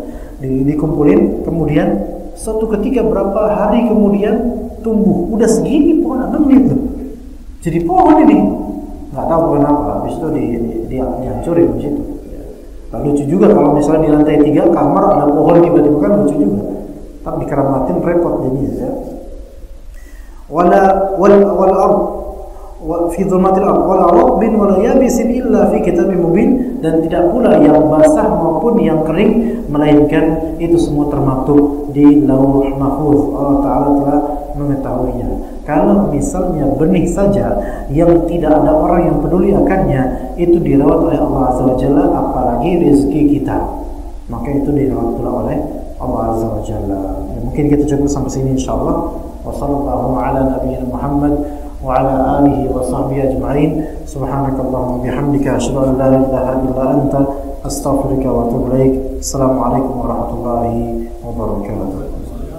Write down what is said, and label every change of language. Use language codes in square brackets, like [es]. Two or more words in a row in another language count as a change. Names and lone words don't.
[id] Dikumpulin, kemudian suatu ketika berapa hari kemudian tumbuh, udah segini pohon 6 menit tuh. Jadi pohon ini nggak tahu pohon apa, habis itu dihancurin di situ. Nah, lucu juga kalau misalnya di lantai 3 kamar ada pohon tiba-tiba, kan lucu juga. Tapi dikeramatin repot jadinya ya. [ar] والأرض وفي ظلمات الأرض ولا رطب ولا يابس إلا في كتاب مبين, [id] dan tidak pula yang basah maupun yang kering melainkan itu semua termaktub di Lauh Mahfuz. Allah Ta'ala telah mengetahuinya. Kalau misalnya benih saja yang tidak ada orang yang peduli akannya, itu dirawat oleh Allah [ar] عز وجل, [id] apalagi rezeki kita, maka itu dirawat pula oleh Allah [ar] عز وجل. [id] Ya, mungkin kita cukup sampai sini insyaallah. [ar] وصلى الله على نبينا محمد وعلى آله وصحبه أجمعين. سبحانك اللهم وبحمدك أشهد أن لا إله إلا أنت أستغفرك وأتوب إليك. السلام عليكم ورحمة الله وبركاته.